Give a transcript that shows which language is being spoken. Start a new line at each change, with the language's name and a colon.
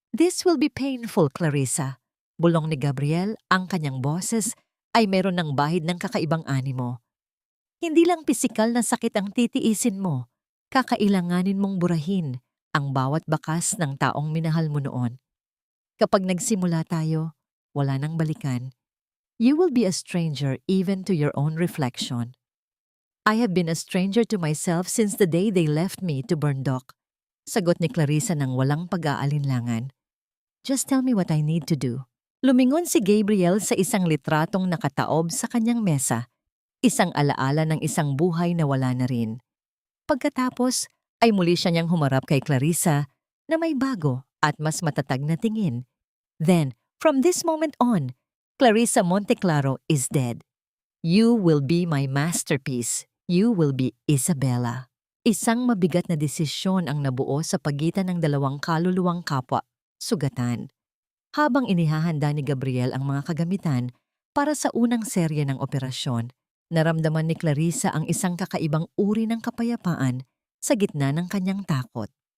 English: This will be painful,
Filipino: Clarissa. Bulong ni Gabriel, ang kanyang boses ay meron ng bahid ng kakaibang animo. Hindi lang pisikal na sakit ang titiisin mo, kakailanganin mong burahin ang bawat bakas ng taong minahal mo noon. Kapag nagsimula tayo, wala nang balikan.
English: You will be a stranger even to your own reflection. I have been a stranger to myself since the day they left me to burn, Doc.
Filipino: Sagot ni Clarissa ng walang pag-aalinlangan.
English: Just tell me what I need to do.
Filipino: Lumingon si Gabriel sa isang litratong nakataob sa kanyang mesa, isang alaala ng isang buhay na wala na rin. Pagkatapos ay muli siya niyang humarap kay Clarissa na may bago at mas matatag na tingin.
English: Then, from this moment on, Clarissa Monteclaro is dead. You will be my masterpiece. You will be Isabella.
Filipino: Isang mabigat na desisyon ang nabuo sa pagitan ng dalawang kaluluwang kapwa, sugatan. Habang inihahanda ni Gabriel ang mga kagamitan para sa unang serye ng operasyon, naramdaman ni Clarissa ang isang kakaibang uri ng kapayapaan sa gitna ng kanyang takot.